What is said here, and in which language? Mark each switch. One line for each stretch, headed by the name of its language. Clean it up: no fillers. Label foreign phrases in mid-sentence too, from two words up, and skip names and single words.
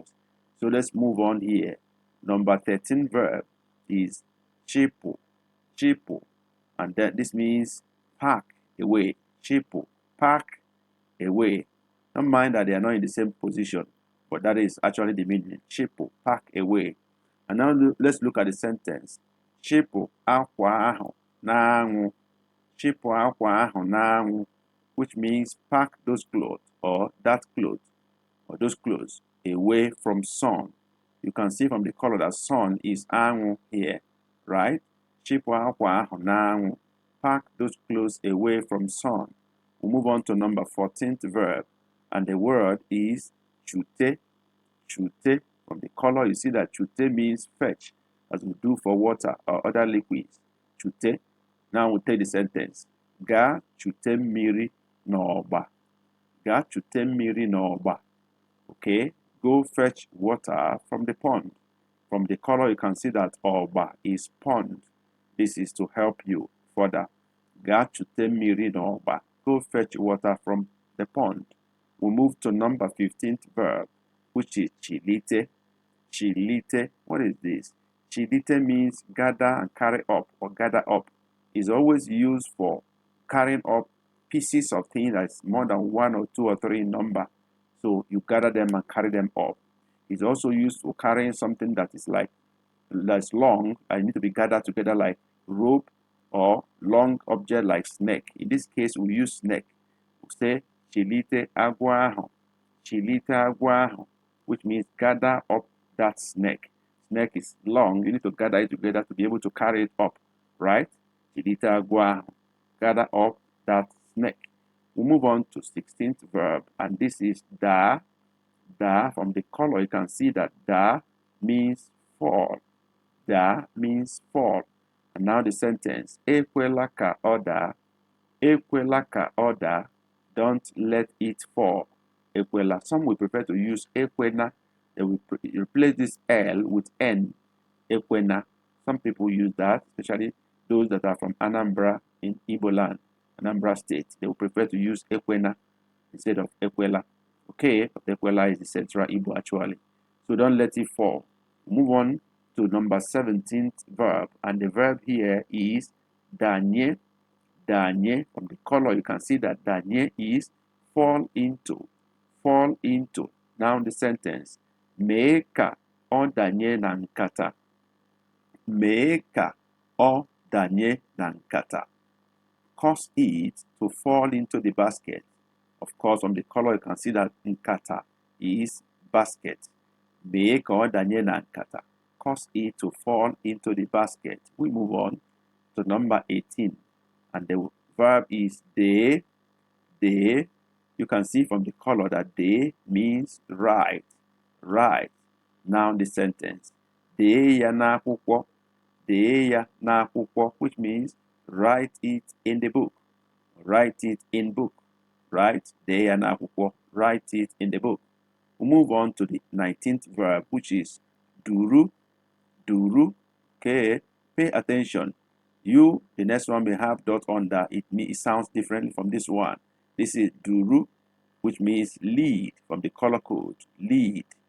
English: So let's move on here. Number 13 verb is chipu. Chipu. And then this means pack away. Chipu. Pack away. Don't mind that they are not in the same position, but that is actually the meaning. Chipu. Pack away. And now let's look at the sentence.
Igbo: Chipu akwa ahụ n'anwụ. Chipu akwa ahụ n'anwụ,
English: which means pack those clothes or that cloth or those clothes away from sun. You can see from the color that sun is anwụ here, right?
Igbo: Chipu akwa ahụ n'anwụ.
English: Pack those clothes away from sun. We'll move on to number 14th verb. And the word is chute. Chute. From the color, you see that chute means fetch, as we do for water or other liquids. Chute. Now we'll take the sentence.
Igbo: Ga chute mmiri n'ọgba. Ga chute mmiri n'ọgba.
English: Okay, go fetch water from the pond. From the color, you can see that ọgba is pond. This is to help you further.
Igbo: Ga chute mmiri n'ọgba.
English: Go fetch water from the pond. We'll move to number 15th verb, which is chilite. Chilite. What is this? Chilite means gather and carry up or gather up. It's always used for carrying up pieces of things that's more than 1 or 2 or 3 in number. So you gather them and carry them up. It's also used for carrying something that is that's long and need to be gathered together like rope or long object like snake. In this case, we use snake. We say
Igbo: chilite agwa ahụ. Chilite agwa ahụ,
English: which means gather up that snake. Snake is long. You need to gather it together to be able to carry it up, right?
Igbo: Chilite agwa ahụ.
English: Gather up that snake. We move on to 16th verb, and this is da. Da, from the color, you can see that da means fall. Da means fall. And now the sentence,
Igbo: ekwela ka ọ daa. Ekwela ka ọ daa.
English: Don't let it fall. Ekwela. Some will prefer to use ekwena. They will replace this L with N. Ekwena. Some people use that, especially those that are from Anambra in Igbo land, Anambra state. They will prefer to use ekwena instead of ekwela. Okay, but ekwela is the central Igbo actually. So don't let it fall. Move on to number 17th verb. And the verb here is danye. Danye. From the color, you can see that danye is fall into. Fall into. Now the sentence.
Igbo: Mee ka ọ danye na nkata. Mee ka ọ danye na nkata.
English: Cause it to fall into the basket. Of course, from the color, you can see that nkata is basket.
Igbo: Mee ka ọ danye na nkata.
English: Cause it to fall into the basket. We move on to number 18. And the verb is de. De. You can see from the color that de means write. Write. Now the sentence.
Igbo: Dee ya n'akwụkwọ. Dee ya n'akwụkwọ,
English: which means write it in the book. Write it in book. Right?
Igbo: Dee ya n'akwụkwọ.
English: Write it in the book. We'll move on to the 19th verb, which is duru. Duru. Okay. Pay attention. The next one may have dot under. It sounds differently from this one. This is duru, which means lead from the color code.